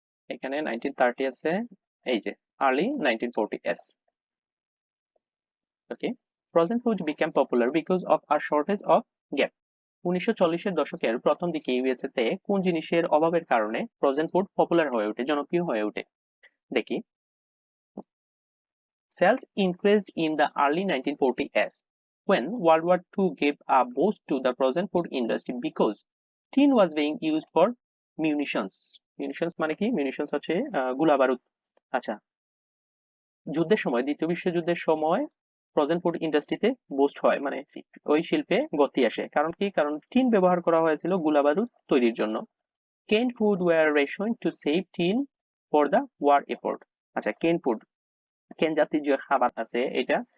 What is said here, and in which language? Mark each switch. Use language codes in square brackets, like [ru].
[bn] এখানে 1930 আছে, এই যে early 1940s। Okay, [en] Frozen food became popular because of a shortage of gap. [bn] 1940-এর দশকের প্রথম দিকে ইউএসএ তে কোন জিনিসের অভাবের কারণে ফ্রোজেন ফুড পপুলার হয়ে ওঠে, জনপ্রিয় হয়ে ওঠে? দেখি, [en] sales increased in the early 1940s when World War II gave a boost to the frozen food industry because tin was being used for munitions. [bn] Munitions মানে কি? munitions হচ্ছে গোলা বারুদ। আচ্ছা, যুদ্ধের সময়, দ্বিতীয় বিশ্বযুদ্ধের সময় ফ্রোজেন ফুড ইন্ডাস্ট্রিতে বুস্ট হয়, মানে ওই শিল্পে গতি আসে। কারণ কি? কারণ টিন ব্যবহার করা হয়েছিল গোলা বারুদ তৈরির জন্য। [en] Canned food were rationed to save tin for the war effort. [bn] আচ্ছা, কেন ফুড, কেন জাতীয় যে খাবার আছে এটা